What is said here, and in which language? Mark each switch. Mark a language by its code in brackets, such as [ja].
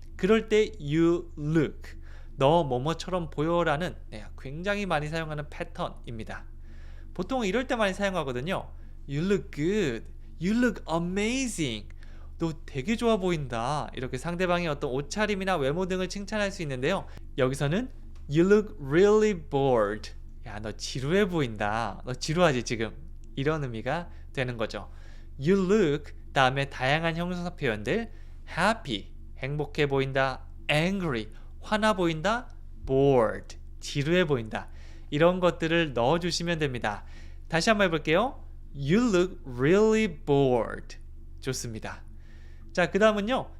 [ko] 그럴 때 you look. 너 뭐뭐처럼 보여라는 굉장히 많이 사용하는 패턴입니다. 보통 이럴 때 많이 사용하거든요. [en] You look good. You look amazing. [ko] 너 되게 좋아 보인다. 이렇게 상대방의 어떤 옷차림이나 외모 등을 칭찬할 수 있는데요. 여기서는 [en] You look really bored. [ko] 야, 너 지루해 보인다. 너 지루하지 지금. 이런 의미가 되는 거죠. You look 다음에 다양한 형용사 표현들 happy, 행복해 보인다. angry, 화나 보인다. bored, 지루해 보인다. 이런 것들을 넣어주시면 됩니다. 다시 한번 해볼게요. [en] You look really bored. [ko] 좋습니다. 자, 그 다음은요.